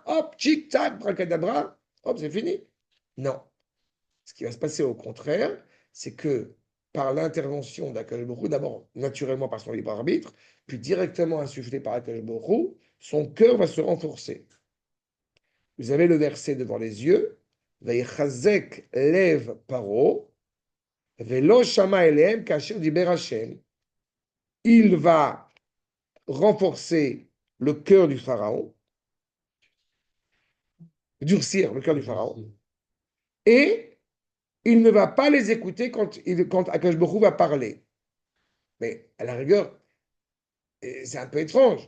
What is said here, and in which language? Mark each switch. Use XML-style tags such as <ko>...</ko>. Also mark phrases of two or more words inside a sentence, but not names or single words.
<fr>Hop, tchic-tac, bracadabra, hop, c'est fini. Non. Ce qui va se passer au contraire, c'est que par l'intervention d'</fr> <he>הקדוש ברוך הוא,</he> <fr>d'abord naturellement par son libre arbitre, puis directement insufflé par</fr> <he>הקדוש ברוך הוא,</he> <fr>son cœur va se renforcer. Vous avez le verset devant les yeux.</fr> <he>ויחזק לב פרעה ולא שמע אלהם כאשר דבר השם.</he> <fr>Il va renforcer le cœur du pharaon, durcir le cœur du pharaon, et il ne va pas les écouter quand Akash Baruch va parler. Mais à la rigueur, c'est un peu étrange.</fr>